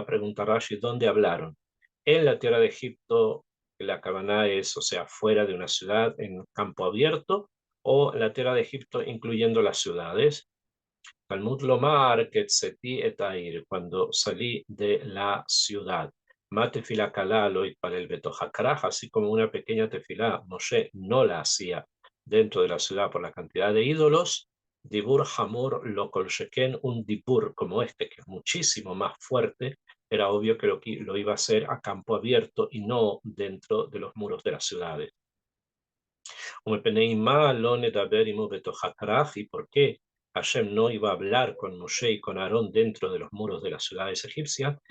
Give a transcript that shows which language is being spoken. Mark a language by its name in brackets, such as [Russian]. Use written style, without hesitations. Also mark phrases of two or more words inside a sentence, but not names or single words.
[Spanish] Pregunta Rashi, ¿dónde hablaron? En la tierra de Egipto, la Kabaná es, o sea, fuera de una ciudad, en campo abierto, o en la tierra de Egipto, incluyendo las ciudades. [Hebrew] תלמוד לומר כצאתי את העיר, [Spanish] cuando salí de la ciudad. [Hebrew] מה תפילה קלה לא התפלל בתוך הכרך, [Spanish] así como una pequeña tefilá, Moshe no la hacía dentro de la ciudad por la cantidad de ídolos. [Hebrew] דיבור חמור לא כל שכן, [Spanish] un dibur como este, que es muchísimo más fuerte, era obvio que lo iba a hacer a campo abierto y no dentro de los muros de las ciudades. ¿Y por qué Hashem no iba a hablar con Moshe y con Aarón dentro de los muros de las ciudades egipcias?